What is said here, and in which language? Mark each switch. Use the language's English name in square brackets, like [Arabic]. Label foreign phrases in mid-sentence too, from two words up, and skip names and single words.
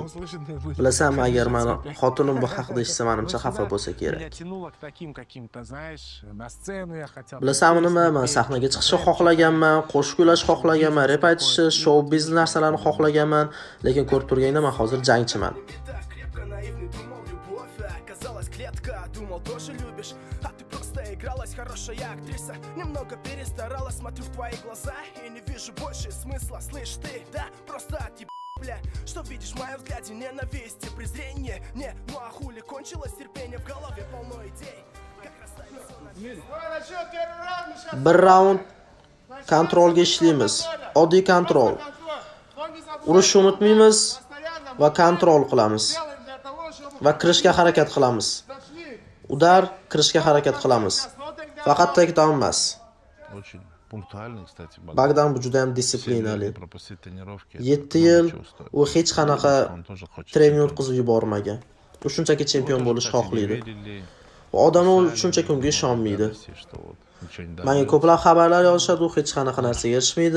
[Uzbek] Bilasanmi, agar meni xotinim bu haqida eshitsa, menimcha xafa bo'lsa kerak. Bilasanmi nima? Men sahnaga chiqishni xohlaganman, qo'shiq kuylashni xohlaganman, rap aytishni, show biznes narsalarni xohlaganman, lekin ko'rib turganda men hozir jangchiman. [Russian] Игралась хорошая актриса, немного перестаралась, смотрю в твои глаза и не вижу больше смысла, слышь ты, да, просто бля, что видишь в моем взгляде, ненависть и презрение, не, ну а хули кончилось терпение в голове полно идей, как расставить. [Uzbek] Bir raund kontrolga ishlaymiz. Oddiy kontrol. Urishni unutmaymiz va kontrol qilamiz. Va kirishga harakat qilamiz. Udar kirishga harakat qilamiz. Faqat takedown emas. [Russian] Очень пунктуальный, кстати, [Uzbek] Bagdan bu juda ham disiplinali. 7 yil u hech qanaqa trening o'tkazib yubormagan. U shunchaki chempion bo'lishni xohlaydi. Va odamlar shunchaki unga ishonmaydi. Menga ko'plab xabarlar yozishadi, u hech qanaqa narsaga erishmaydi.